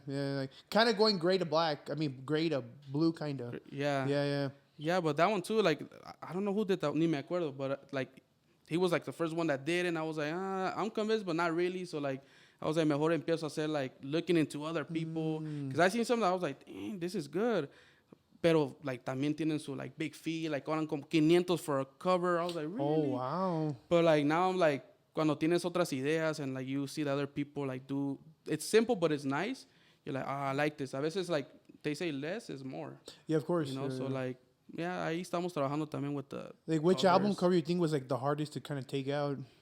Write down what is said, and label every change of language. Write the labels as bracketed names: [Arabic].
[English] Like kind of going gray to black. I mean, gray to blue, kind of. Yeah. Yeah, but that one too, like, I don't know who did that, [Spanish] ni me acuerdo, [English] but like, he was like the first one that did it, and I was like, I'm convinced, but not really. So like, I was like, [Spanish] mejor empiezo a hacer [English] like, looking into other people. Because I seen something, I was like, dang, this is good. [Spanish] Pero like, también tienen su [English] like, big fee, like, [Spanish] cobran como 500 [English] for a cover. I was like, really? Oh, wow. But like, now I'm like, [Spanish] cuando tienes otras ideas, [English] and like, you see the other people like do, it's simple, but it's nice. You're like, I like this. [Spanish] A veces [English] like, they say less is more. Yeah, of course. You know, so like, yeah, [Spanish] ahí estamos trabajando también [English] with the like which covers. album cover you think was like the hardest to kind of take out?